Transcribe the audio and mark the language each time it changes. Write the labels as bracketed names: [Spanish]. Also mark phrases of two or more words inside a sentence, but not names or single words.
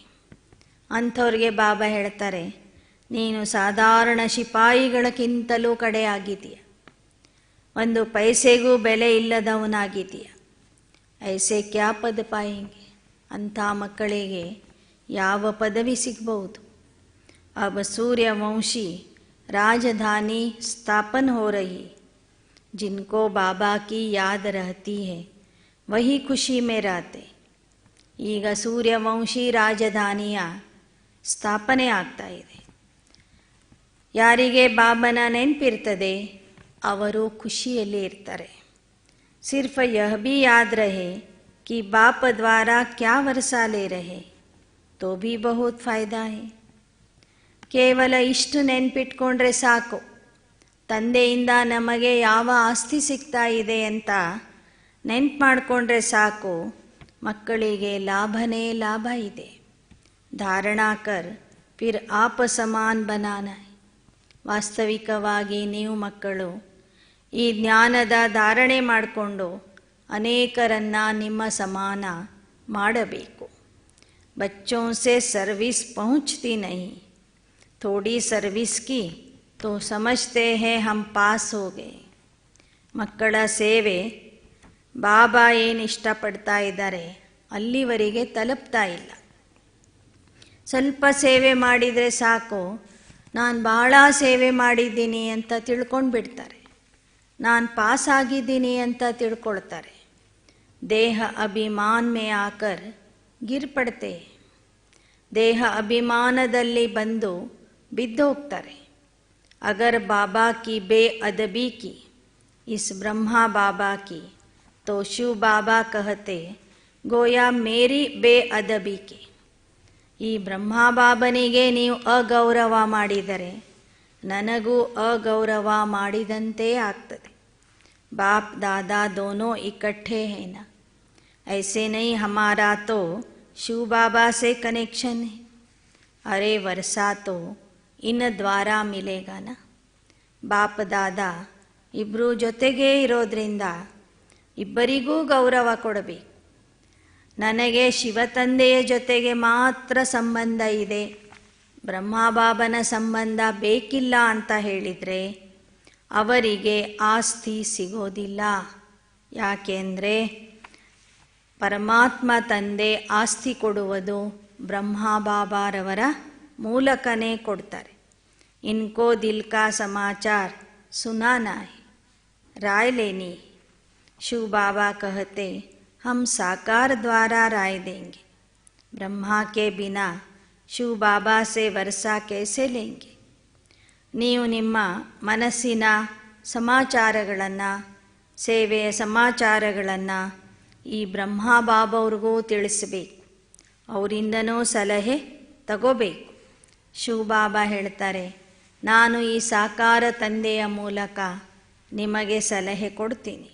[Kannada] ಅಂಥವ್ರಿಗೆ ಬಾಬಾ ಹೇಳ್ತಾರೆ, ನೀನು ಸಾಧಾರಣ ಶಿಪಾಯಿಗಳಕ್ಕಿಂತಲೂ ಕಡೆಯಾಗಿದೆಯ, ಒಂದು ಪೈಸೆಗೂ ಬೆಲೆ ಇಲ್ಲದವನಾಗಿದೆಯ. [Hindi] ऐसे क्या पद पाएंगे. [Kannada] ಅಂಥ ಮಕ್ಕಳಿಗೆ ಯಾವ ಪದವಿ ಸಿಗ್ಬಹುದು? [Hindi] अब सूर्यवंशी राजधानी स्थापन हो रही. जिनको बाबा की याद रहती है वही खुशी में रहते. [Kannada] ಈಗ ಸೂರ್ಯವಂಶಿ ರಾಜಧಾನಿಯ ಸ್ಥಾಪನೆ ಆಗ್ತಾ ಇದೆ. ಯಾರಿಗೆ ಬಾಬನ ನೆನಪಿರ್ತದೆ ಅವರು ಖುಷಿಯಲ್ಲಿ ಇರ್ತಾರೆ. [Hindi] सिर्फ यह भी याद रहे कि बाप द्वारा क्या वर्षा ले रहे तो भी बहुत फायदा है. [Kannada] ಕೇವಲ ಇಷ್ಟು ನೆನಪಿಟ್ಕೊಂಡ್ರೆ ಸಾಕು, ತಂದೆಯಿಂದ ನಮಗೆ ಯಾವ ಆಸ್ತಿ ಸಿಗ್ತಾ ಇದೆ ಅಂತ ನೆನ್ಪು ಮಾಡಿಕೊಂಡ್ರೆ ಸಾಕು, ಮಕ್ಕಳಿಗೆ ಲಾಭನೇ ಲಾಭ ಇದೆ. [Hindi] धारणा कर फिर आप समान बनाना. [Kannada] ವಾಸ್ತವಿಕವಾಗಿ ನೀವು ಮಕ್ಕಳು ಈ ಜ್ಞಾನದ ಧಾರಣೆ ಮಾಡಿಕೊಂಡು ಅನೇಕರನ್ನು ನಿಮ್ಮ ಸಮಾನ ಮಾಡಬೇಕು. [Hindi] ಬಚ್ಚೋं से सर्विस पहुँचती नहीं, थोड़ी सर्विस की तो समझते हैं हम पास हो गए. [Kannada] ಮಕ್ಕಳ ಸೇವೆ ಬಾಬಾ ಏನು ಇಷ್ಟಪಡ್ತಾ ಇದ್ದಾರೆ ಅಲ್ಲಿವರೆಗೆ ತಲುಪ್ತಾ ಇಲ್ಲ. ಸ್ವಲ್ಪ ಸೇವೆ ಮಾಡಿದರೆ ಸಾಕು, ನಾನು ಭಾಳ ಸೇವೆ ಮಾಡಿದ್ದೀನಿ ಅಂತ ತಿಳ್ಕೊಂಡು ಬಿಡ್ತಾರೆ, ನಾನು ಪಾಸ್ ಆಗಿದ್ದೀನಿ ಅಂತ ತಿಳ್ಕೊಳ್ತಾರೆ. [Hindi] देह अभिमान में आकर गिर पड़ते. [Kannada] ದೇಹ ಅಭಿಮಾನದಲ್ಲಿ ಬಂದು ಬಿದ್ದೋಗ್ತಾರೆ. [Hindi] अगर बाबा की बेअदबी की इस ब्रह्मा बाबा की तो शिव बाबा कहते गोया मेरी बेअदबी की. [Kannada] ಈ ಬ್ರಹ್ಮ ಬಾಬನಿಗೆ ನೀವು ಅಗೌರವ ಮಾಡಿದರೆ ನನಗೂ ಅಗೌರವ ಮಾಡಿದಂತೆ ಆಗ್ತದೆ. [Hindi] बाप दादा दोनों इकट्ठे है ना, ऐसे नहीं हमारा तो शिव बाबा से कनेक्शन है. अरे वर्षा तो इन द्वारा मिलेगा ना. [Kannada] ಬಾಪ್ ದಾದಾ ಇಬ್ಬರು ಜೊತೆಗೇ ಇರೋದ್ರಿಂದ ಇಬ್ಬರಿಗೂ ಗೌರವ ಕೊಡಬೇಕು. ನನಗೆ ಶಿವತಂದೆಯ ಜೊತೆಗೆ ಮಾತ್ರ ಸಂಬಂಧ ಇದೆ, ಬ್ರಹ್ಮಬಾಬನ ಸಂಬಂಧ ಬೇಕಿಲ್ಲ ಅಂತ ಹೇಳಿದರೆ ಅವರಿಗೆ ಆಸ್ತಿ ಸಿಗೋದಿಲ್ಲ. ಯಾಕೆಂದರೆ ಪರಮಾತ್ಮ ತಂದೆ ಆಸ್ತಿ ಕೊಡುವುದು ಬ್ರಹ್ಮಬಾಬಾರವರ ಮೂಲಕನೇ ಕೊಡ್ತಾರೆ. [Hindi] इनको दिल का समाचार सुनाना है, राय लेनी. शिव बाबा कहते हम साकार द्वारा राय देंगे, ब्रह्मा के बिना शिव बाबा से वर्षा कैसे लेंगे. [Kannada] ನೀವು ನಿಮ್ಮ ಮನಸ್ಸಿನ ಸಮಾಚಾರಗಳನ್ನು, ಸೇವೆಯ ಸಮಾಚಾರಗಳನ್ನು ಈ ಬ್ರಹ್ಮ ಬಾಬವ್ರಿಗೂ ತಿಳಿಸಬೇಕು, ಅವರಿಂದನೂ ಸಲಹೆ ತಗೋಬೇಕು. ಶಿವ ಬಾಬಾ ಹೇಳ್ತಾರೆ, ನಾನು ಈ ಸಾಕಾರ ತಂದೆಯ ಮೂಲಕ ನಿಮಗೆ ಸಲಹೆ ಕೊಡ್ತೀನಿ.